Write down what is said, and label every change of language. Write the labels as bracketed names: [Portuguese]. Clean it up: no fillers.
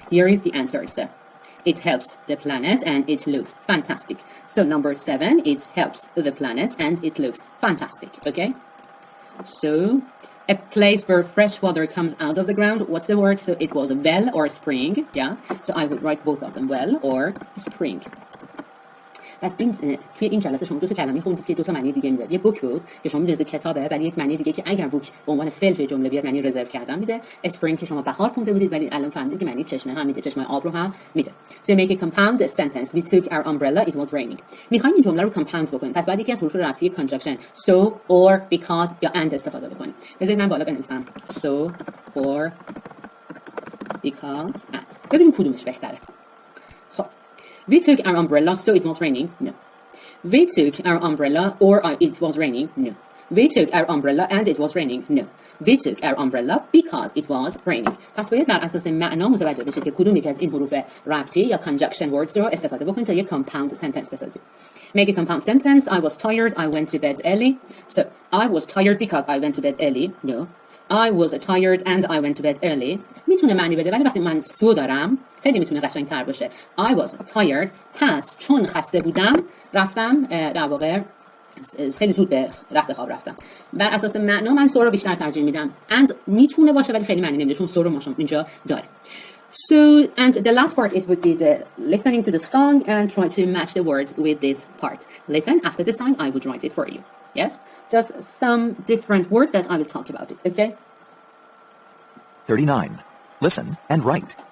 [English] Here is the answer, sir. It helps the planet and it looks fantastic. So, number 7, it helps the planet and it looks fantastic, okay? So, a place where fresh water comes out of the ground, what's the word? So, it was a well or a spring, yeah? So, I would write both of them, well or spring. [Persian] پس این توی این جلسه شما دو تا کلمه خوندید که دو تا معنی دیگه میده. یه بوک بود که شما می‌دونید کتابه، ولی یک معنی دیگه که اگر بوک به عنوان فعل توی جمله بیاد معنی رزرو کردن میده. اسپرینگ که شما بهار خونده بودید ولی الان فهمیدید که معنی چشمه هم میده، چشمه آب رو هم میده. [English] So make a compound sentence. We took our umbrella, it was raining. [Persian] می‌خوایم این جمله رو کامپاوند بکنیم. پس بعد یکی از حروف ربطی [English] conjunction so or because [Persian] یا and استفاده بکنیم. بذارید من بالا بنویسم. [English] So or because and. [Persian] ببینیم کدومش بهتره. [English] خب We took our umbrella, so it was raining. No. We took our umbrella, or it was raining. No. We took our umbrella and it was raining. No. We took our umbrella because it was raining. [Persian] پس باید بر اساس معنا متوجه بشید که کدوم یک از این حروف ربطی یا [English] conjunction words [Persian] رو استفاده بکنید تا یک [English] compound sentence [Persian] بسازید. [English] Make a compound sentence. I was tired. I went to bed early. So I was tired because I went to bed early. No. I was tired and I went to bed early. [Persian] میتونه معنی بده ولی وقتی من سو دارم خیلی میتونه قشنگ‌تر باشه. [English] I was tired [Persian] پس چون خسته بودم رفتم در واقع خیلی زود به رخت خواب رفتم. بر اساس معنا من سو رو بیشتر ترجیح میدم. And میتونه باشه ولی خیلی معنی نمیده چون سو رو ما اینجا داره. [English] So and the last part it would be the listening to the song and try to match the words with this part. Listen after the song I would write it for you. Yes? Just some different words that I will talk about it. Okay? 39. Listen and write.